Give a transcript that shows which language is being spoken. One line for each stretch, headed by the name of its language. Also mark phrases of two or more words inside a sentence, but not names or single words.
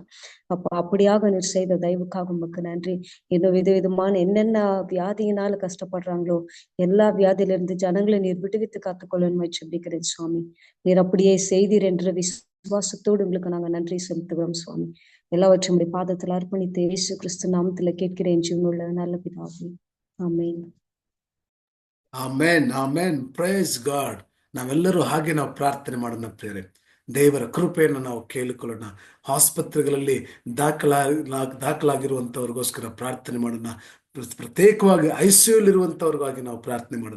Tamil: அப்பா அப்படியாக நீர் செய்த தயவுக்காக உமக்கு நன்றி. இன்னும் விதவிதமான என்னென்ன வியாதியினால கஷ்டப்படுறாங்களோ எல்லா வியாதியிலிருந்து ஜனங்களை நீர் விடுவித்து காத்துக்கொள்ளணும் ஜெபிக்கிறேன் சுவாமி. நீர் அப்படியே செய்தீர் என்ற விசுவாசத்தோடு உங்களுக்கு நாங்க நன்றி செலுத்துகிறோம் சுவாமி. எல்லாவற்றும் உடைய பாதத்தில் அர்ப்பணித்து இயேசு கிறிஸ்து நாமத்துல கேட்கிறேன் ஜீவனுள்ள நல்ல பிதாவே, ஆமென்.
Kannada: ಆಮೇನ್ ಆಮೇನ್.
English: Praise God.
Kannada: ನಾವೆಲ್ಲರೂ ಹಾಗೆ ನಾವು ಪ್ರಾರ್ಥನೆ ಮಾಡೋಣ ಪ್ರಿಯರೇ. ದೇವರ ಕೃಪೆಯನ್ನು ನಾವು ಕೇಳಿಕೊಳ್ಳೋಣ. ಆಸ್ಪತ್ರೆಗಳಲ್ಲಿ ದಾಖಲಾಗಿರುವಂತವ್ರಿಗೋಸ್ಕರ ಪ್ರಾರ್ಥನೆ ಮಾಡೋಣ. ಪ್ರತ್ಯೇಕವಾಗಿ ICU-ಲಿರುವಂತವ್ರಿಗಾಗಿ ನಾವು ಪ್ರಾರ್ಥನೆ ಮಾಡೋಣ.